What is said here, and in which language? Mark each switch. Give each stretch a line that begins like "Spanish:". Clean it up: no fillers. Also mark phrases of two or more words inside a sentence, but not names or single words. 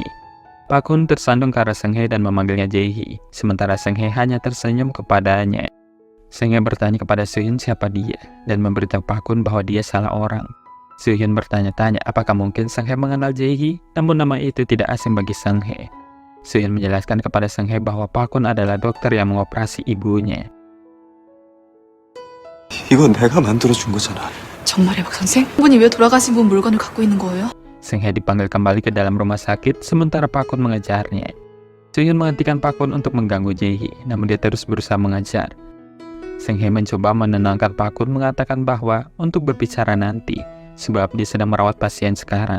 Indonesian: Pak Kun tersandung ke arah Sang Hae dan memanggilnya Jae-hee, sementara Sang Hae hanya tersenyum kepadanya. Sang Hae bertanya kepada Soo-hyun siapa dia dan memberitahu Pak Kun bahwa dia salah orang. Soo-hyun bertanya-tanya apakah mungkin Sang Hae mengenal Jae-hee, namun nama itu tidak asing bagi Sang Hae. Soo-hyun menjelaskan kepada Sang Hae bahwa Pak Kun adalah dokter yang mengoperasi ibunya.
Korean: 이건 내가 만들어준 거잖아. 정말이야, 박 선생? 분이 왜 돌아가신 분 물건을 갖고 있는 거예요?
Indonesian: Sang Hae dipanggil kembali ke dalam rumah sakit sementara Pak Kun mengejarnya. Soo-hyun menghentikan Pak Kun untuk mengganggu Jae-hee, namun dia terus berusaha mengejar. Sang Hae mencoba menenangkan Pak Kun mengatakan bahwa untuk berbicara nanti, sebab dia sedang merawat pasien sekarang.